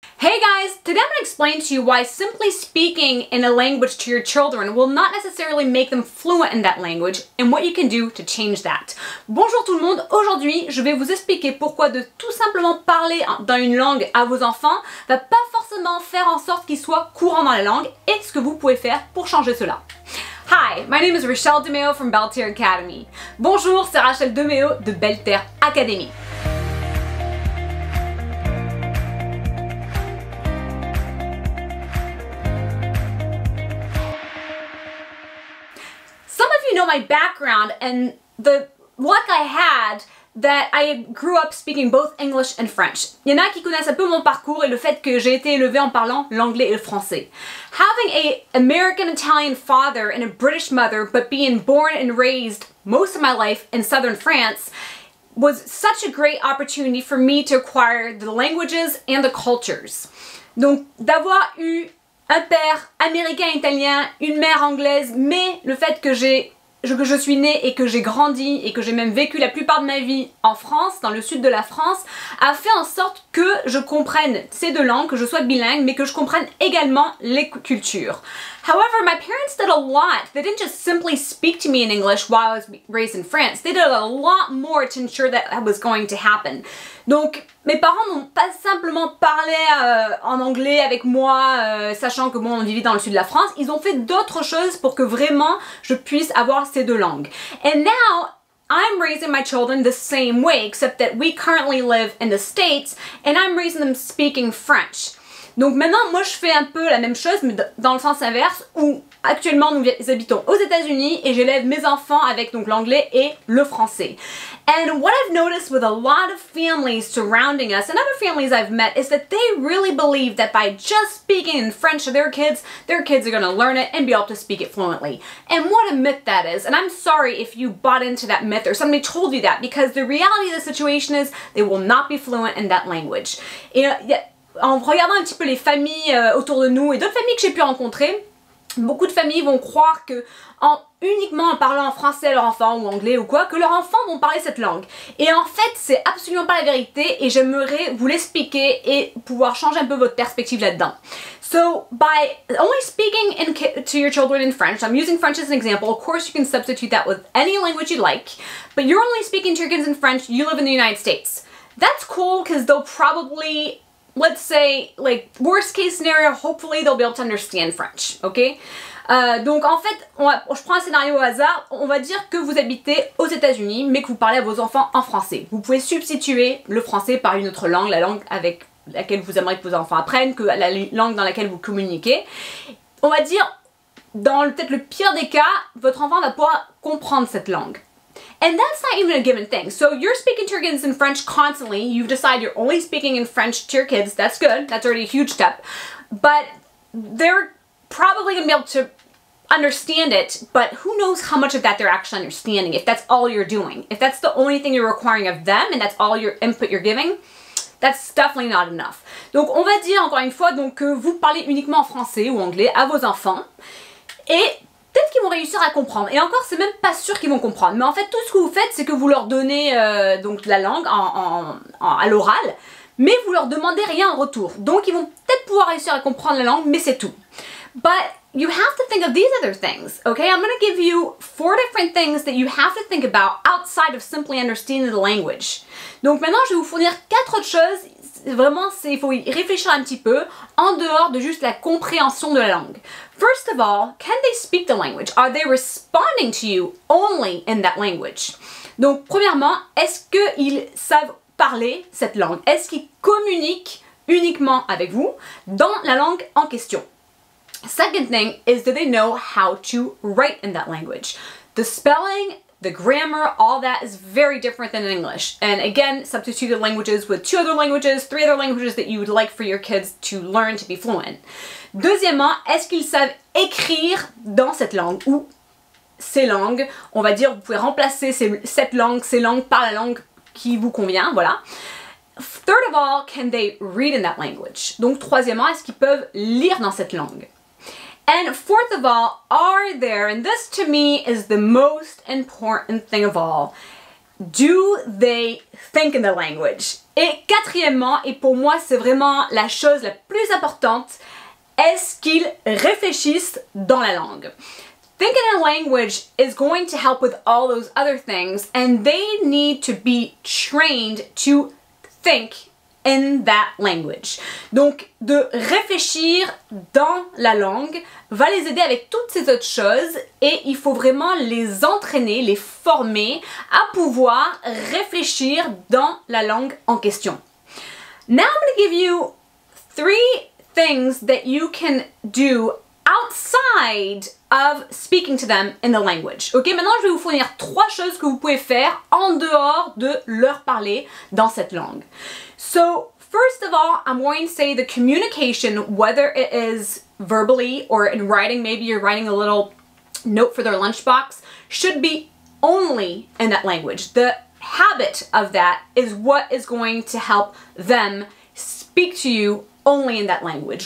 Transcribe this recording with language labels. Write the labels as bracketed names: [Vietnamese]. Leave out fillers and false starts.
[English] Hey guys, today I'm going to explain to you why simply speaking in a language to your children will not necessarily make them fluent in that language and what you can do to change that. [French] Bonjour tout le monde, aujourd'hui je vais vous expliquer pourquoi de tout simplement parler dans une langue à vos enfants va pas forcément faire en sorte qu'ils soient courants dans la langue et ce que vous pouvez faire pour changer cela. [English] Hi, my name is Rachele DeMeo from Belle Terre Academy. [French] Bonjour, c'est Rachèle DeMéo de Belle Terre Academy. [English] Some of you know my background and the luck I had that I grew up speaking both English and French. [French] Il y en a qui connaissent un peu mon parcours et le fait que j'ai été élevée en parlant l'anglais et le français. [English] Having an American Italian father and a British mother, but being born and raised most of my life in southern France, was such a great opportunity for me to acquire the languages and the cultures. [French] Donc d'avoir eu un père américain-italien, une mère anglaise, mais le fait que je suis née et que j'ai grandi et que j'ai même vécu la plupart de ma vie en France, dans le sud de la France, a fait en sorte que je comprenne ces deux langues, que je sois bilingue, mais que je comprenne également les cultures. [English] However, my parents did a lot. They didn't just simply speak to me in English while I was raised in France. They did a lot more to ensure that was going to happen. [French] Donc, mes parents n'ont pas simplement parlé en anglais avec moi, sachant que bon, on vivait dans le sud de la France. Ils ont fait d'autres choses pour que vraiment je puisse avoir ces deux langues. [English] And now, I'm raising my children the same way, except that we currently live in the States, and I'm raising them speaking French. [French] Donc maintenant, moi je fais un peu la même chose, mais dans le sens inverse, où actuellement nous habitons aux États-Unis et j'élève mes enfants avec donc l'anglais et le français. [English] And what I've noticed with a lot of families surrounding us and other families I've met is that they really believe that by just speaking in French to their kids are going to learn it and be able to speak it fluently. And what a myth that is. And I'm sorry if you bought into that myth or somebody told you that, because the reality of the situation is they will not be fluent in that language. [French] Et, en regardant un petit peu les familles autour de nous et d'autres familles que j'ai pu rencontrer, beaucoup de familles vont croire que uniquement en parlant en français à leur enfant ou anglais ou quoi, que leurs enfants vont parler cette langue. Et en fait, c'est absolument pas la vérité et j'aimerais vous l'expliquer et pouvoir changer un peu votre perspective là-dedans. [English] So, by only speaking to your children in French, I'm using French as an example, of course you can substitute that with any language you like, but you're only speaking to your kids in French, you live in the United States. That's cool because they'll probably, let's say, like, worst case scenario, hopefully they'll be able to understand French, ok? [French] Donc en fait, je prends un scénario au hasard, on va dire que vous habitez aux États-Unis mais que vous parlez à vos enfants en français. Vous pouvez substituer le français par une autre langue, la langue avec laquelle vous aimeriez que vos enfants apprennent, que la langue dans laquelle vous communiquez. On va dire, dans peut-être le pire des cas, votre enfant va pouvoir comprendre cette langue. [English] And that's not even a given thing. So you're speaking to your kids in French constantly, you've decided you're only speaking in French to your kids, that's good, that's already a huge step. But they're probably going to be able to understand it, but who knows how much of that they're actually understanding if that's all you're doing. If that's the only thing you're requiring of them and that's all your input you're giving, that's definitely not enough. [French] Donc on va dire encore une fois donc, que vous parlez uniquement en français ou anglais à vos enfants et peut-être qu'ils vont réussir à comprendre. Et encore, c'est même pas sûr qu'ils vont comprendre. Mais en fait, tout ce que vous faites, c'est que vous leur donnez donc la langue à l'oral, mais vous leur demandez rien en retour. Donc ils vont peut-être pouvoir réussir à comprendre la langue, mais c'est tout. [English] But you have to think of these other things, okay? I'm going to give you 4 different things that you have to think about outside of simply understanding the language. [French] Donc maintenant, je vais vous fournir 4 autres choses. Vraiment, il faut y réfléchir un petit peu, en dehors de juste la compréhension de la langue. [English] First of all, can they speak the language? Are they responding to you only in that language? [French] Donc premièrement, est-ce qu'ils savent parler cette langue? Est-ce qu'ils communiquent uniquement avec vous dans la langue en question? [English] Second thing is, do they know how to write in that language? The spelling, the grammar, all that is very different than in English. And again, substitute the languages with 2 other languages, 3 other languages that you would like for your kids to learn to be fluent. [French] Deuxièmement, est-ce qu'ils savent écrire dans cette langue ou ces langues? On va dire, vous pouvez remplacer ces langues par la langue qui vous convient, voilà. [English] Third of all, can they read in that language? [French] Donc troisièmement, est-ce qu'ils peuvent lire dans cette langue? [English] And fourth of all, are there, and this to me is the most important thing of all, do they think in the language? [French] Et quatrièmement, et pour moi c'est vraiment la chose la plus importante, est-ce qu'ils réfléchissent dans la langue? [English] Thinking in a language is going to help with all those other things, and they need to be trained to think in that language. [French] Donc, de réfléchir dans la langue va les aider avec toutes ces autres choses, et il faut vraiment les entraîner, les former à pouvoir réfléchir dans la langue en question. [English] Now I'm going to give you 3 things that you can do outside of speaking to them in the language. [French] Ok, maintenant je vais vous fournir 3 choses que vous pouvez faire en dehors de leur parler dans cette langue. [English] So, first of all, I'm going to say the communication, whether it is verbally or in writing, maybe you're writing a little note for their lunchbox, should be only in that language. The habit of that is what is going to help them speak to you only in that language.